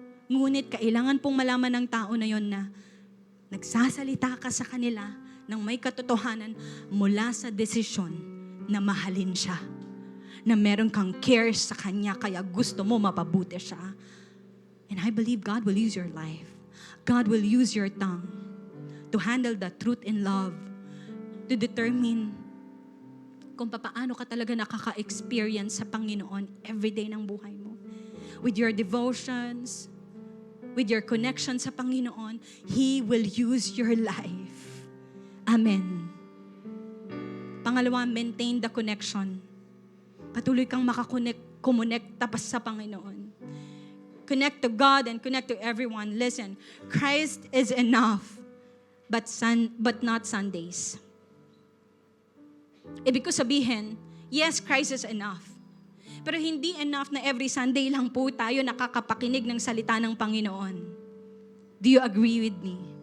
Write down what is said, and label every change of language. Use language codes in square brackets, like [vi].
[tl] Ngunit kailangan pong malaman ng tao na yon na nagsasalita ka sa kanila ng may katotohanan mula sa desisyon na mahalin siya. Na meron kang care sa kanya kaya gusto mo mapabuti siya. [en] And I believe God will use your life. God will use your tongue to handle the truth in love, to determine [tl] kung paano ka talaga nakaka-experience sa Panginoon everyday ng buhay mo. [en] With your devotions, with your connection [tl] sa Panginoon, [en] He will use your life. Amen. [tl] Pangalawa, [en] maintain the connection. [tl] Patuloy kang makakonekta pa sa Panginoon. [en] Connect to God and connect to everyone. Listen, Christ is enough, but not Sundays. [tl] Ibig ko sabihin, [en] yes, Christ is enough. [tl] Pero hindi enough na every Sunday lang po tayo nakakapakinig ng salita ng Panginoon. [en] Do you agree with me?